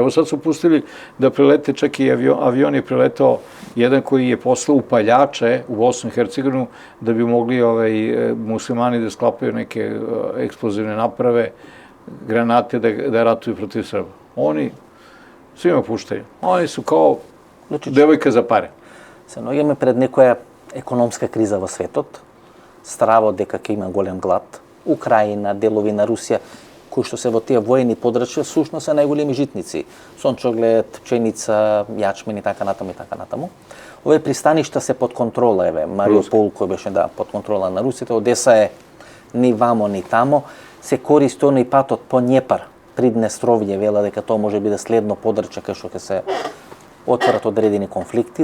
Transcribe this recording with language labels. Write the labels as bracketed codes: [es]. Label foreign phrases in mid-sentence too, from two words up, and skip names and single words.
[sr] Evo sad su pustili da prelete, čak i avion je preletao jedan koji je poslao upaljače u Bosnu i Hercegovinu da bi mogli muslimani da sklapaju neke eksplozivne naprave, granate da ratuju protiv Srba. Oni svima puštaju. Oni su kao devojka za pare. [mk] Се наоѓаме пред некоја економска криза во светот, страво дека ќе има голем глад, Украина, делови на Русија, кои што се во тие воени подрачја, сушно се најголеми житници. Сончоглед, пченица, јачмен и така натаму. Овие пристаништа се под контрола, Мариупол кој беше под контрола на русите, Одеса е ни вамо ни тамо, се користи оној патот по Њепар, Приднестровје, вела дека тоа може биде следно подрачје кај што ќе се отворат одредени конфликти.